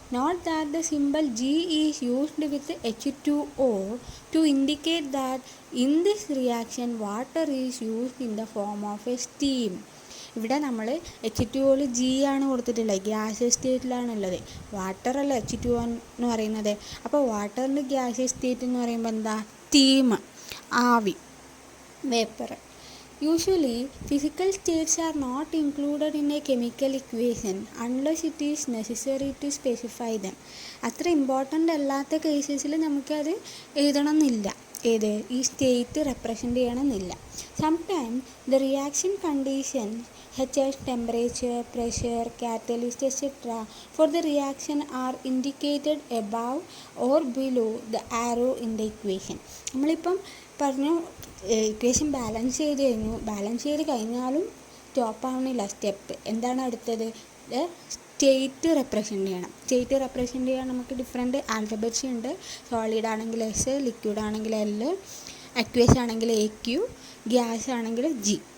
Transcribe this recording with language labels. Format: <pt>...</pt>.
<en>Note that the simple G is used with H2O to indicate that in this reaction water is used in the form of a steam.</en> <ml>ഇവിടെ നമ്മൾ H2Oയിൽ G ആണ് കൊടുത്തിട്ടുള്ളത്, gaseous സ്റ്റേറ്റിലാണുള്ളത്. വാട്ടറല്ല H2O എന്ന് പറയുന്നത്. അപ്പോൾ വാട്ടറിൻ്റെ gaseous state എന്ന് പറയുമ്പോൾ എന്താ? സ്റ്റീം, ആവി, vapour.</ml> <en>Usually, physical states are not included in a chemical equation unless it is necessary to specify them.</en> <ml>അത്ര ഇമ്പോർട്ടൻ്റ് അല്ലാത്ത കേസസിൽ നമുക്കത് എഴുതണമെന്നില്ല. ഏത്? ഈ സ്റ്റേറ്റ് റെപ്രസെൻ്റ് ചെയ്യണമെന്നില്ല.</ml> <en>Sometimes the reaction conditions such as temperature, pressure, catalyst, etc. for the reaction are indicated above or below the arrow in the equation.</en> <ml>നമ്മളിപ്പം പറഞ്ഞു equation balance ചെയ്ത് കഴിഞ്ഞാലും സ്റ്റോപ്പ് ആവണില്ല. സ്റ്റെപ്പ് എന്താണ് അടുത്തത്? സ്റ്റേറ്റ് റെപ്രസെൻ്റ് ചെയ്യണം. State represent ചെയ്യാൻ നമുക്ക് ഡിഫറെൻറ്റ് ആൽഫബറ്റ്സ് ഉണ്ട്. സോളിഡ് ആണെങ്കിൽ S, ലിക്വിഡ് ആണെങ്കിൽ L, അക്വേസ് ആണെങ്കിൽ AQ, ഗ്യാസ് ആണെങ്കിൽ G.</ml>